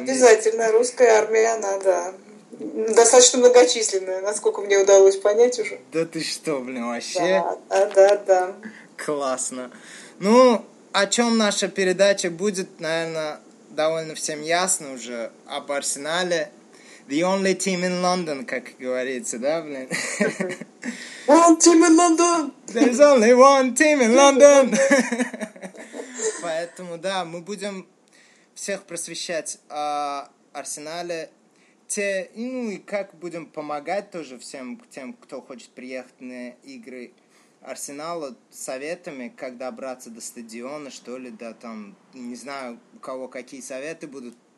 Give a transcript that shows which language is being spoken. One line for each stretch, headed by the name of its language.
Russian: Обязательно, русская армия, она, да. Достаточно многочисленная, насколько мне удалось понять уже. Да ты что, блин, вообще? Да. Классно. Ну, о чем наша передача будет, наверное, довольно всем ясно уже. Об Арсенале.
English: The only team in London,
Russian: как говорится, да, блин?
English: One team in London! There's only one team in London!
Russian: Поэтому, да, мы будем всех просвещать о Арсенале. Ну и как будем помогать тоже всем тем, кто хочет приехать на игры Арсенала, советами, как добраться до стадиона, что ли, да там, не знаю, у кого какие советы будут.